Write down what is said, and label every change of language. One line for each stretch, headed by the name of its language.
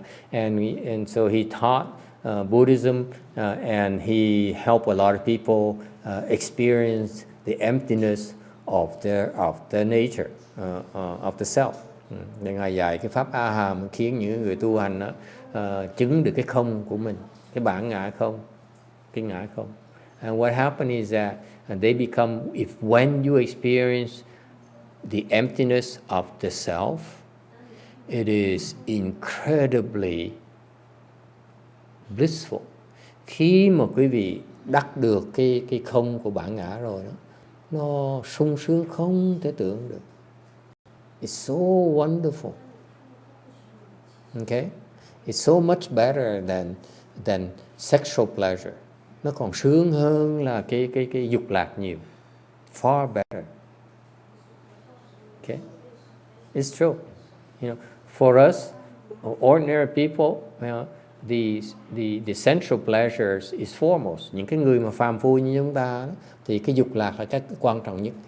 English: And so he taught Buddhism and he helped a lot of people experience the emptiness of their nature, of the self.
Vietnamese: Ngài dạy cái pháp Aham khiến những người tu hành chứng được cái không của mình, cái bản ngã không, cái ngã không.
English: And what happened is that they become, when you experience the emptiness of the self, it is incredibly blissful.
Vietnamese: Khi mà quý vị đắc được cái không của bản ngã rồi đó, nó sung sướng không thể tưởng được.
English: It's so wonderful. Okay? It's so much better than sexual pleasure.
Vietnamese: Nó còn sướng hơn là cái dục lạc nhiều.
English: Far better. Okay? It's true. You know, for us, ordinary people, the sensual pleasures is foremost.
Vietnamese: Những cái người mà phàm phu như chúng ta thì cái dục lạc là cái quan trọng nhất.